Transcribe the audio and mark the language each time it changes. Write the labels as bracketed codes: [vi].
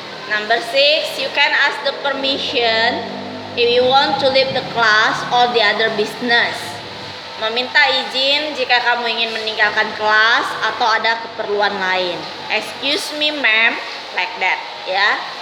[en] Number 6, you can ask the permission if you want to leave the class or the other business. [id] Meminta izin jika kamu ingin meninggalkan kelas atau ada keperluan lain. [en] Excuse me ma'am, like that ya.